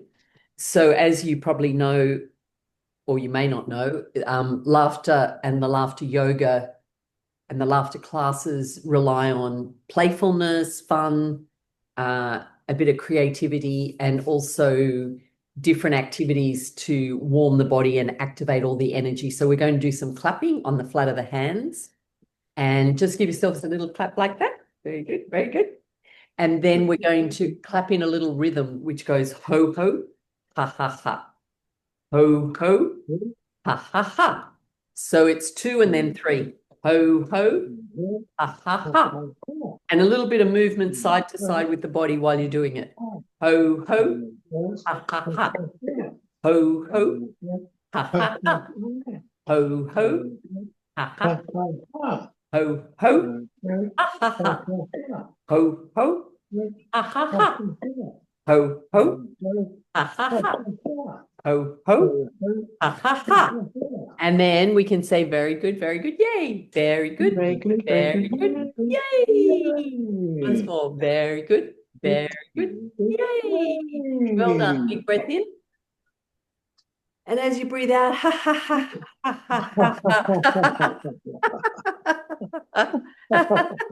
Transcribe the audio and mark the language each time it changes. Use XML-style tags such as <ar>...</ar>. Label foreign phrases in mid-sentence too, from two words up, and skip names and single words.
<en>So as you probably know, or you may not know, laughter and the laughter yoga and the laughter classes rely on playfulness, fun, a bit of creativity, and also different activities to warm the body and activate all the energy. So we're going to do some clapping on the flat of the hands, and just give yourselves a little clap like that. Very good, very good. And then we're going to clap in a little rhythm, which goes ho, ho, ha, ha, ha. Ho, ho, ha, ha, ha. So it's 2 and then 3. Ho, ho, ha, ha, ha. And a little bit of movement side to side with the body while you're doing it. Ho, ho, ha, ha, ha. Ho, ho, ha, ha, ha. Ho, ho, ha, ha. Ho, ho, ha, ha, ha. Ho, ho, ha, ha, ha. Ho, ho, ha, ha, ha. Ho, ho, ha, ha, ha. And then we can say, very good, yay. Very good, Very good. very good, yay. Once more, very good, yay. Well done. Big breath in. And as you breathe out, ha, ha, ha, ha, ha, ha, ha.</en>